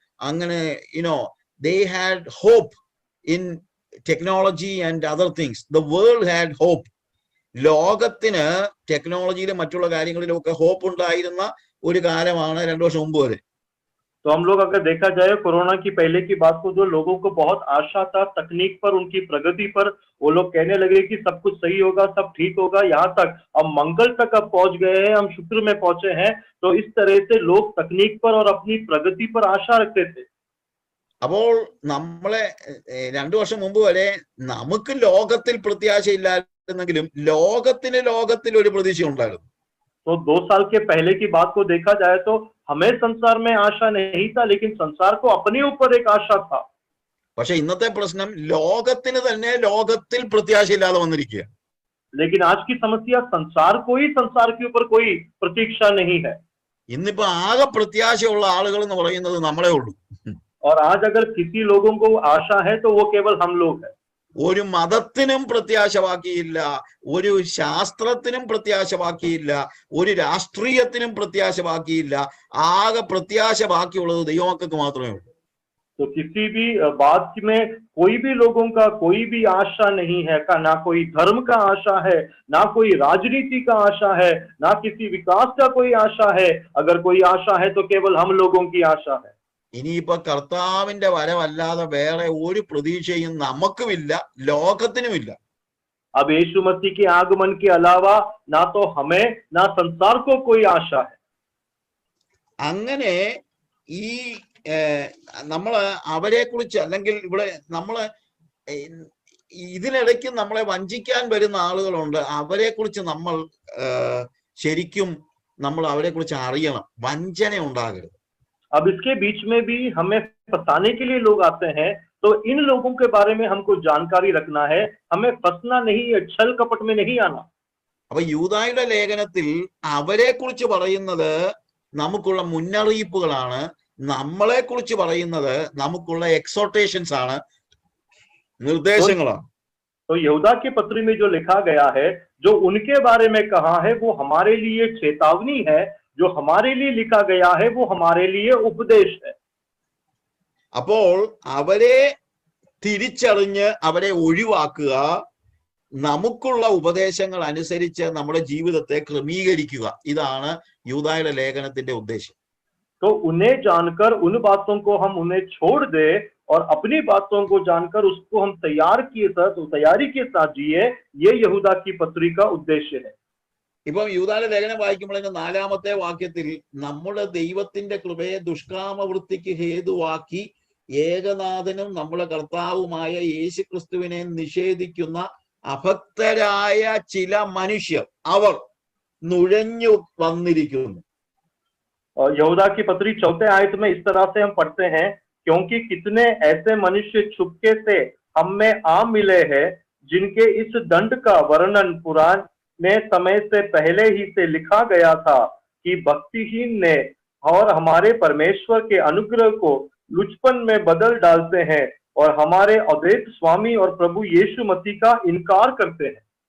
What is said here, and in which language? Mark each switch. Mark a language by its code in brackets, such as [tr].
[ml] അങ്ങനെ [en] they had hope in technology and other things. The world had hope. [ml] ലോകത്തിന് ടെക്നോളജിയിലും മറ്റുള്ള കാര്യങ്ങളിലും ഒക്കെ ഹോപ്പ് ഉണ്ടായിരുന്ന ഒരു കാലമാണ് 2 വർഷം മുമ്പ് വരെ. [hi] तो हम लोग अगर देखा जाए कोरोना की पहले की बात को, जो लोगों को बहुत आशा था तकनीक पर, उनकी प्रगति पर, वो लोग कहने लगे कि सब कुछ सही होगा, सब ठीक होगा, यहाँ तक अब मंगल तक अब पहुंच गए हैं, हम शुक्र में पहुंचे हैं. तो इस तरह से लोग तकनीक पर और अपनी प्रगति पर आशा रखते थे. [ml] അപ്പോൾ നമ്മളെ 2 വർഷം മുമ്പ് വരെ നമുക്ക് ലോകത്തിൽ പ്രത്യാശയില്ലായിരുന്നെങ്കിലും ലോകത്തിൽ ഒരു പ്രതീക്ഷ ഉണ്ടായിരുന്നു. [hi] तो 2 साल के पहले की बात को देखा जाए तो हमें संसार में आशा नहीं था, लेकिन संसार को अपने ऊपर एक आशा था. [ml] പക്ഷെ ഇന്നത്തെ പ്രശ്നം ലോകത്തിന് തന്നെ ലോകത്തിൽ പ്രത്യാശയില്ലാതെ വന്നിരിക്കുക. [hi] लेकिन आज की समस्या संसार को ही संसार के ऊपर कोई प्रतीक्षा नहीं है. [ml] ഇന്നിപ്പോ ആകെ പ്രത്യാശയുള്ള ആളുകൾ എന്ന് പറയുന്നത് നമ്മളെ ഉള്ളൂ. [hi] और आज अगर किसी लोगों को आशा है तो वो केवल हम लोग हैं. [ml] ഒരു മതത്തിനും പ്രത്യാശ ബാക്കിയില്ല, ഒരു ശാസ്ത്രത്തിനും പ്രത്യാശ ബാക്കിയില്ല, ഒരു രാഷ്ട്രീയത്തിനും പ്രത്യാശ ബാക്കിയില്ല. ആകെ പ്രത്യാശ ബാക്കിയുള്ളത് ദൈവമക്കൾക്ക് മാത്രമേ ഉള്ളൂ. [hi] तो किसी भी बात में कोई भी लोगों का कोई भी आशा नहीं है, ना कोई धर्म का आशा है, ना कोई राजनीति का आशा है, ना किसी विकास का कोई आशा है. अगर कोई आशा है तो केवल हम लोगों की आशा है. [ml] ഇനിയിപ്പോ കർത്താവിന്റെ വരവല്ലാതെ വേറെ ഒരു പ്രതീക്ഷയും നമുക്കുമില്ല, ലോകത്തിനുമില്ല. [hi] अब यीशु मसीह के आगमन के अलावा ना तो हमें ना संसार को कोई आशा है. [ml] അങ്ങനെ ഈ നമ്മള് അവരെ കുറിച്ച്, അല്ലെങ്കിൽ ഇവിടെ നമ്മള് ഇതിനിടയ്ക്ക് നമ്മളെ വഞ്ചിക്കാൻ വരുന്ന ആളുകളുണ്ട്. അവരെ കുറിച്ച് നമ്മൾ ശരിക്കും നമ്മൾ അവരെ കുറിച്ച് അറിയണം, വഞ്ചന ഉണ്ടാകരുത്. [hi] अब इसके बीच में भी हमें फंसाने के लिए लोग आते हैं, तो इन लोगों के बारे में हमको जानकारी रखना है, हमें फंसना नहीं है, छल कपट में नहीं आना. [ml] അപ്പൊ യൂദായുടെ ലേഖനത്തിൽ അവരെ കുറിച്ച് പറയുന്നത് നമുക്കുള്ള മുന്നറിയിപ്പുകളാണ്, നമ്മളെ കുറിച്ച് പറയുന്നത് നമുക്കുള്ള എക്സോർട്ടേഷൻസ് ആണ്, നിർദ്ദേശങ്ങളാണ്. [hi] तो यहूदा के पत्री में जो लिखा गया है, जो उनके बारे में कहा है, वो हमारे लिए चेतावनी है. जो हमारे लिए लिखा गया है वो हमारे लिए उपदेश है. [ml] അപ്പോൾ അവരെ തിരിച്ചറിഞ്ഞ് അവരെ ഒഴിവാക്കുക, നമുക്കുള്ള ഉപദേശങ്ങൾ അനുസരിച്ച് നമ്മുടെ ജീവിതത്തെ ക്രമീകരിക്കുക, ഇതാണ് യൂദായുടെ ലേഖനത്തിന്റെ ഉദ്ദേശം. [hi] तो उन्हें जानकर उन बातों को हम उन्हें छोड़ दे और अपनी बातों को जानकर उसको हम तैयारी के साथ जिए, ये यहूदा की पत्री का उद्देश्य है. [ml] ഇപ്പം യൂദായുടെ ലേഖനം വായിക്കുമ്പോൾ 4-ാമത്തെ വാക്യത്തിൽ നമ്മുടെ ദൈവത്തിന്റെ കൃപയെ ദുഷ്കാമവൃത്തിക്ക് ഹേതുവാക്കി ഏകനാഥനും നമ്മുടെ കർത്താവുമായ യേശു ക്രിസ്തുവിനെ നിഷേധിക്കുന്ന അഭക്തരായ ചില മനുഷ്യർ അവർ നുഴഞ്ഞു വന്നിരിക്കുന്നു. [hi] यहूदा की पत्री 4 आयत में इस तरह से हम पढ़ते हैं, क्योंकि कितने ऐसे मनुष्य छुपके से हम में आ मिले हैं, जिनके इस दंड का वर्णन पुराने समय से पहले ही से लिखा गया था, कि भक्तिहीन ने और हमारे परमेश्वर के अनुग्रह को लुचपन में बदल डालते हैं और हमारे अद्वैत स्वामी और प्रभु यीशु मसीह का इनकार करते हैं.